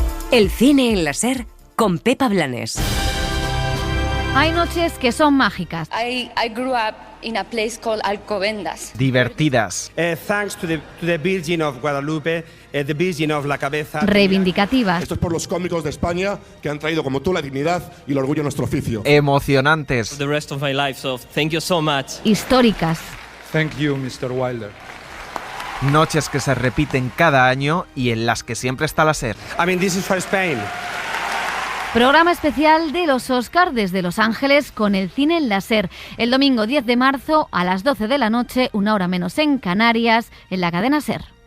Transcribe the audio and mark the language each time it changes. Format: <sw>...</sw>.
<es>El cine en la SER con Pepa Blanes. Hay noches que son mágicas.</es> <en>I grew up in a place called Alcobendas.</en> <es>Divertidas.</es> <en>Thanks to the Virgin of Guadalupe, the Virgin of la Cabeza.</en> <es>Reivindicativas. Esto es por los cómicos de España que han traído como tú la dignidad y el orgullo a nuestro oficio. Emocionantes.</es> <en>For the rest of my life, so thank you so much.</en> <es>Históricas.</es> <en>Thank you, Mr. Wilder.</en> <es>Noches que se repiten cada año y en las que siempre está la SER.</es> <en>I mean, this is for Spain.</en> <es>Programa especial de los Oscar desde Los Ángeles con el cine en la SER. El domingo 10 de marzo a las 12 de la noche, 1 hora menos en Canarias, en la cadena SER.</es>